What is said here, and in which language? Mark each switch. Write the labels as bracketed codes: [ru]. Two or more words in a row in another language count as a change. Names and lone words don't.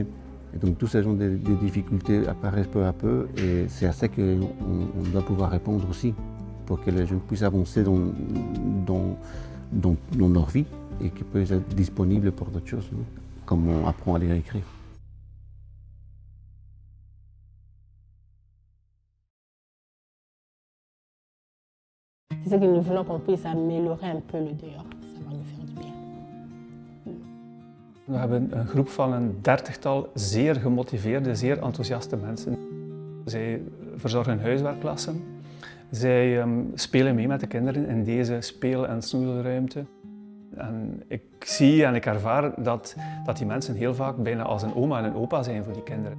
[fr] Et donc tous ces genres de difficultés apparaissent peu à peu et c'est à ça qu'on doit pouvoir répondre aussi pour que les jeunes puissent avancer dans leur vie et qu'ils puissent être disponibles pour d'autres choses, hein, comme on apprend à lire et écrire. C'est ça que nous voulons qu'on puisse améliorer un peu le dehors. Ça va nous faire du bien. [nl] We hebben een groep van een 30-tal zeer gemotiveerde, zeer enthousiaste mensen. Zij verzorgen huiswerkklassen. Zij spelen mee met de kinderen in deze speel- en snoedelruimte. En ik zie en ik ervaar dat die mensen heel vaak bijna als een oma en een opa zijn voor die kinderen.